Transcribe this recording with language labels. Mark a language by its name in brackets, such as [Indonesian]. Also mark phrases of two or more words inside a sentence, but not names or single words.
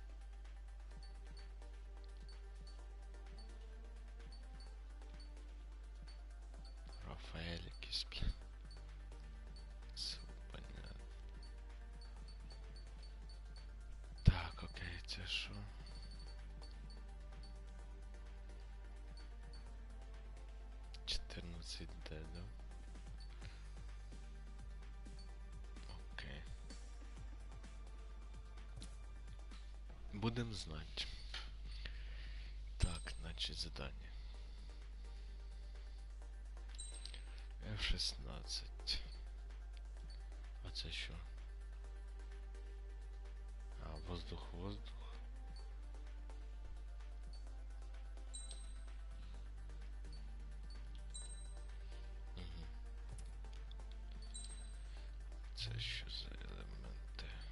[Ukrainian] Рафаэль якийсь, бля. [Russian] Все понятно. [Ukrainian] Так, окей, це що? [Russian] Д, да? Окей. Будем знать. Так, значит, задание. F16. [Ukrainian] А це що? А, [Russian] воздух, воздух. [Ukrainian] Це що за елементи?